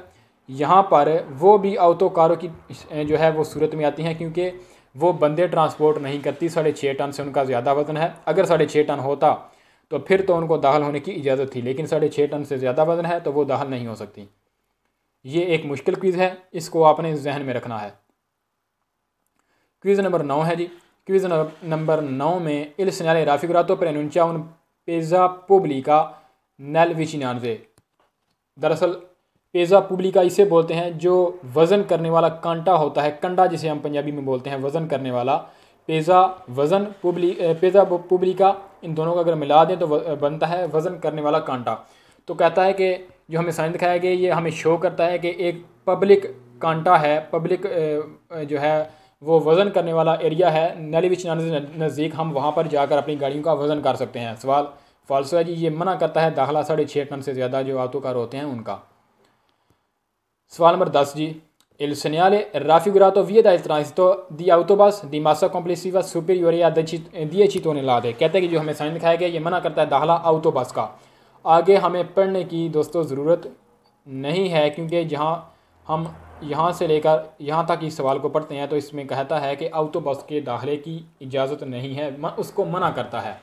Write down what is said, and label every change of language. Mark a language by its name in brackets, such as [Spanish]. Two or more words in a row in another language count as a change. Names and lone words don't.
[Hindi] यहाँ पर वो भी ऑटो कारों की जो है वो सूरत में आती हैं क्योंकि वो बंदे ट्रांसपोर्ट नहीं करती, 6.5 टन से उनका ज़्यादा वज़न है। अगर 6.5 टन होता तो फिर तो उनको दाखिल होने की इजाज़त थी, लेकिन 6.5 टन से ज़्यादा वज़न है तो वो दाखिल नहीं हो सकती। ये एक मुश्किल क्विज़ है, इसको आपने जहन में रखना है। क्विज़ नंबर 9 है जी। क्विज़ नंबर 9 में [Italian] Il segnale raffigurato preannuncia un pesa pubblica nelle vicinanze. [Hindi] दरअसल [Italian] pesa pubblica [Hindi] इसे बोलते हैं जो वज़न करने वाला कांटा होता है, कंडा जिसे हम पंजाबी में बोलते हैं वज़न करने वाला। पेज़ा वज़न, [Italian] pesa pubblica, [Hindi] इन दोनों को अगर मिला दें तो बनता है वज़न करने वाला कांटा। तो कहता है कि जो हमें साइन दिखाया गया ये हमें शो करता है कि एक पब्लिक कांटा है, पब्लिक जो है वो वज़न करने वाला एरिया है [Italian] nelle vicinanze [Hindi] से नज़दीक, हम वहाँ पर जाकर अपनी गाड़ियों का वज़न कर सकते हैं। सवाल फाल्सो है जी, ये मना करता है दाखिला 6.5 टन से ज़्यादा जो [English] auto car [Hindi] होते हैं उनका। सवाल नंबर 10 जी। [Italian] Il segnale raffigurato via dal transito di autobus di massa complessiva superiore a 10 tonnellate। [Hindi] कहते हैं कि जो हमें साइन दिखाया गया ये मना करता है दाखिला [English] auto bus [Hindi] का। आगे हमें पढ़ने की दोस्तों ज़रूरत नहीं है क्योंकि जहाँ हम यहाँ से लेकर यहाँ तक इस सवाल को पढ़ते हैं तो इसमें कहता है कि [English] auto bus [Hindi] के दाखिले की इजाज़त नहीं है, उसको मना करता है।